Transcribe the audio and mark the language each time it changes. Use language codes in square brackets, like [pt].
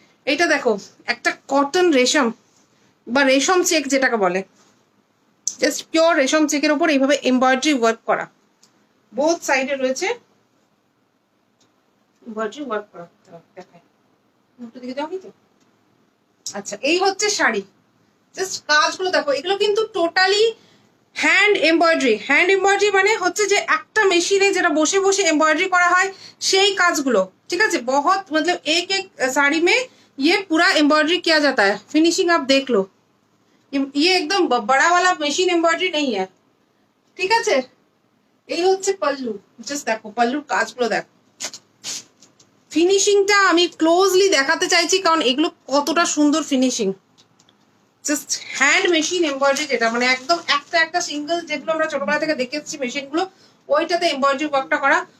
[bn] এইটা দেখো, একটা কটন রেশম বা রেশম চেক যেটাকে বলে, জাস্ট পিওর রেশম চেকের ওপর এইভাবে এমব্রয়ডারি ওয়ার্ক করা, বোথ সাইডে রয়েছে এমব্রয়ডারি ওয়ার্ক করা। দেখায় উল্টো দিকে যাও তো। আচ্ছা এই হচ্ছে শাড়ি, জাস্ট কাজগুলো দেখো, এগুলো কিন্তু totally hand embroidery. Hand embroidery মানে হচ্ছে যে একটা মেশিনে যেটা বসে বসে এমব্রয়ডারি করা হয় সেই কাজগুলো, ঠিক আছে। [hi] बहुत मतलब एक एक साड़ी में ये पूरा एम्ब्रॉयडरी किया जाता है, फिनिशिंग आप देख लो, ये एकदम बड़ा वाला मशीन एम्ब्रॉयडरी नहीं है, [bn] ঠিক আছে। এই হচ্ছে পল্লু, জাস্ট দেখো পল্লুর কাজগুলো দেখো, ফিনিশিংটা আমি ক্লোজলি দেখাতে চাইছি কারণ এগুলো কতটা সুন্দর finishing, just hand machine embroidery, যেটা মানে একদম একটা একটা সিঙ্গেল, যেগুলো আমরা ছোটবেলা থেকে দেখে এসেছি মেশিনগুলো, ওইটাতে এমব্রয়ডারি ওয়ার্কটা করা।